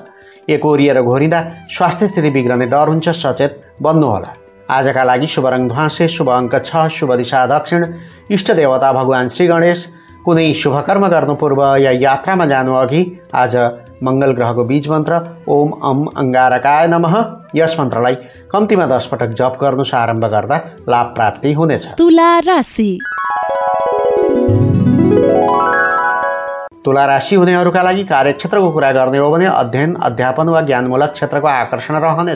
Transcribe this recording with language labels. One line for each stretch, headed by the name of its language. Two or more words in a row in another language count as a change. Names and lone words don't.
Nepali: एकोरिएर घोरिँदा स्वास्थ्य स्थिति बिग्रने डर हुन्छ, सचेत बन्नुहोला। आजका लागि शुभ रङ ध्वाँसे, शुभ अङ्क 6, शुभ दिशा दक्षिण। इष्ट देवता भगवान् श्री गणेश। कुनै शुभ कर्म गर्नु पूर्व या यात्रामा जानु अघि आज मङ्गल ग्रहको बीज मन्त्र
Sanskrit: ओम अम अङ्गारकाय नमः
Nepali: यस मन्त्रलाई कम्तीमा 10 पटक जप गर्नुस्। आरम्भ गर्दा लाभ प्राप्ति हुनेछ। तुला राशि। तुला राशि हुनेहरूका लागि कार्यक्षेत्रको कुरा गर्ने हो भने अध्ययन, अध्यापन वा ज्ञानमूलक क्षेत्रको आकर्षण रहनेछ।